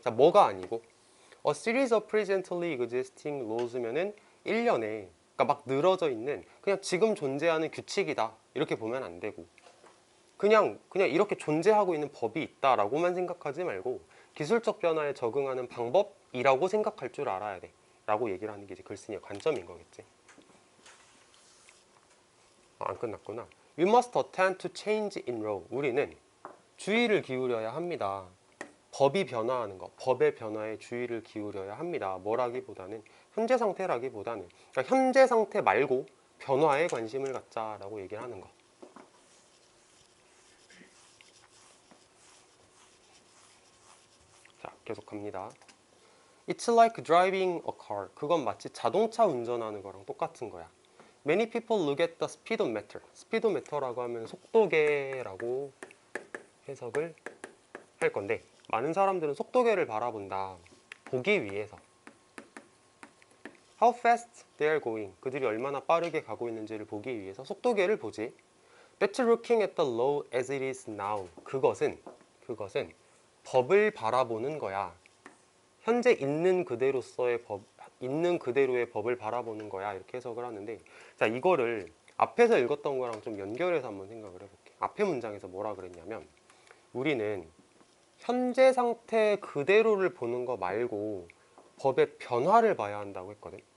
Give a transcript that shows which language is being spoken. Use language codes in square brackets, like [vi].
[ko] 자, 뭐가 아니고 [en] A series of presently existing laws [ko] 면은 1년에 그러니까 막 늘어져 있는 그냥 지금 존재하는 규칙이다 이렇게 보면 안 되고, 그냥 이렇게 존재하고 있는 법이 있다라고만 생각하지 말고 기술적 변화에 적응하는 방법이라고 생각할 줄 알아야 돼 라고 얘기를 하는 게 이제 글쓴이의 관점인 거겠지. 안 끝났구나. [en] We must attend to change in law. [ko] 우리는 주의를 기울여야 합니다. 법이 변화하는 것, 법의 변화에 주의를 기울여야 합니다. 뭐라기보다는 현재 상태라기보다는, 그러니까 현재 상태 말고 변화에 관심을 갖자라고 얘기를 하는 거. 자, 계속합니다. [en] It's like driving a car. [ko] 그건 마치 자동차 운전하는 거랑 똑같은 거야. [en] Many people look at the speedometer. [ko] 스피도메터라고 하면 속도계라고 해석을 할 건데, 많은 사람들은 속도계를 바라본다. 보기 위해서. [en] how fast they are going. [ko] 그들이 얼마나 빠르게 가고 있는지를 보기 위해서 속도계를 보지. [en] That's looking at the law as it is now. [ko] 그것은 법을 바라보는 거야. 현재 있는 그대로서의 법, 있는 그대로의 법을 바라보는 거야. 이렇게 해석을 하는데, 자, 이거를 앞에서 읽었던 거랑 좀 연결해서 한번 생각을 해볼게. 앞에 문장에서 뭐라 그랬냐면, 우리는 현재 상태 그대로를 보는 거 말고 법의 변화를 봐야 한다고 했거든.